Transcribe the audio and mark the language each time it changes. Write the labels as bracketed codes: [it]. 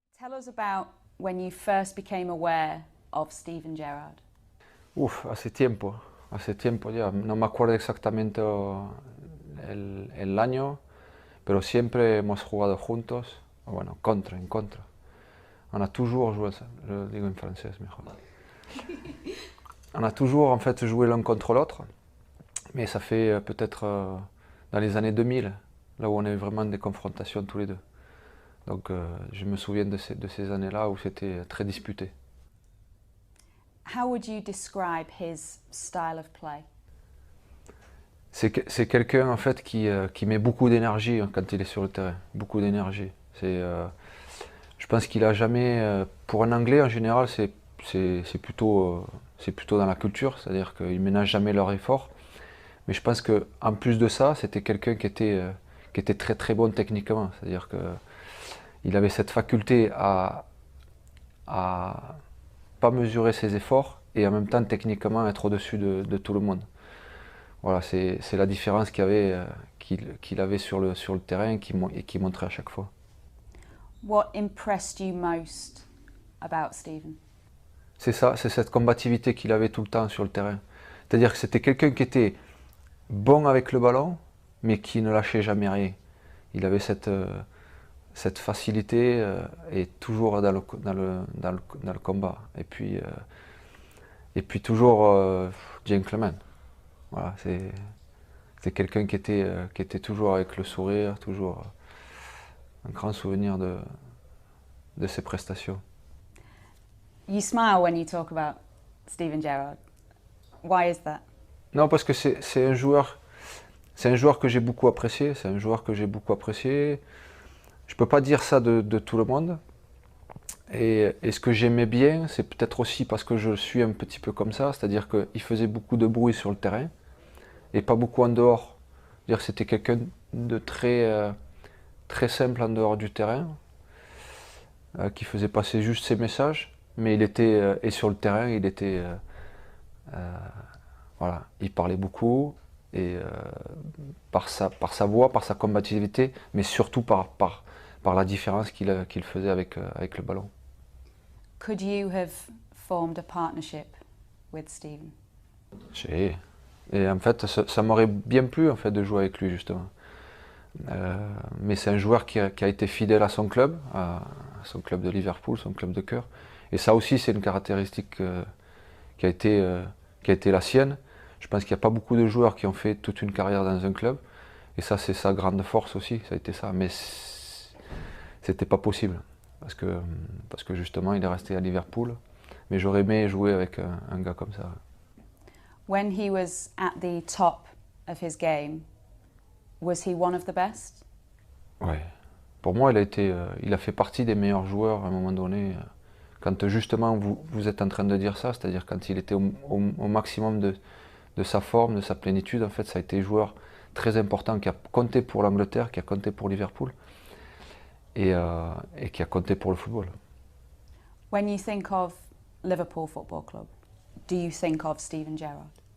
[en] Tell us about when you first became aware of Steven Gerrard. [es] Uf, hace tiempo ya, no me acuerdo exactamente el año, pero siempre hemos jugado juntos, bueno, en contra. [fr] On a toujours joué, [es] je le digo en francés mejor. [fr] On a toujours en fait joué l'un contre l'autre, mais ça fait peut-être dans les années 2000, là où on a eu vraiment des confrontations tous les deux. Donc je me souviens de ces années-là où c'était très disputé. [en] How would you describe his style of play? [fr] C'est quelqu'un en fait qui met beaucoup d'énergie quand il est sur le terrain, beaucoup d'énergie. Je pense qu'il a jamais, pour un Anglais en général, c'est plutôt dans la culture, c'est-à-dire qu'ils ménagent jamais leur effort. Mais je pense que en plus de ça, c'était quelqu'un qui était très très bon techniquement, c'est-à-dire qu'il avait cette faculté à pas mesurer ses efforts et en même temps techniquement être au-dessus de tout le monde. Voilà, c'est la différence qu'il avait sur le terrain et qui montrait à chaque fois. [en] What impressed you most about Steven? [fr] C'est ça, c'est cette combativité qu'il avait tout le temps sur le terrain. C'est-à-dire que c'était quelqu'un qui était bon avec le ballon, mais qui ne lâchait jamais rien. Il avait cette facilité et toujours dans le combat. Et puis toujours gentleman. Voilà, c'est quelqu'un qui était toujours avec le sourire, toujours un grand souvenir de ses prestations. [en] You smile when you talk about Steven Gerrard. Why is that? [fr] Non, parce que c'est un joueur que j'ai beaucoup apprécié. C'est un joueur que j'ai beaucoup apprécié. Je peux pas dire ça de tout le monde. Et ce que j'aimais bien, c'est peut-être aussi parce que je suis un petit peu comme ça, c'est-à-dire qu'il faisait beaucoup de bruit sur le terrain et pas beaucoup en dehors. C'est-à-dire c'était quelqu'un de très simple en dehors du terrain, qui faisait passer juste ses messages, mais il était et sur le terrain, il était voilà, il parlait beaucoup et par sa voix, par sa combativité, mais surtout par la différence qu'il faisait avec le ballon. [en] Could you have formed a partnership with Steven? [fr] Et en fait, ça m'aurait bien plu en fait de jouer avec lui justement. Mais c'est un joueur qui a été fidèle à son club de Liverpool, son club de cœur. Et ça aussi, c'est une caractéristique qui a été la sienne. Je pense qu'il n'y a pas beaucoup de joueurs qui ont fait toute une carrière dans un club. Et ça, c'est sa grande force aussi, ça a été ça. Mais c'était pas possible. Parce que justement, il est resté à Liverpool. Mais j'aurais aimé jouer avec un gars comme ça. [en] When he was at the top of his game, was he one of the best? [fr] Ouais. Pour moi, il a fait partie des meilleurs joueurs à un moment donné. Quand justement vous êtes en train de dire ça, c'est-à-dire quand il était au maximum de sa forme, de sa plénitude, en fait, ça a été un joueur très important qui a compté pour l'Angleterre, qui a compté pour Liverpool et qui a compté pour le football. [en] When you think of Liverpool Football Club, do you think of Steven Gerrard?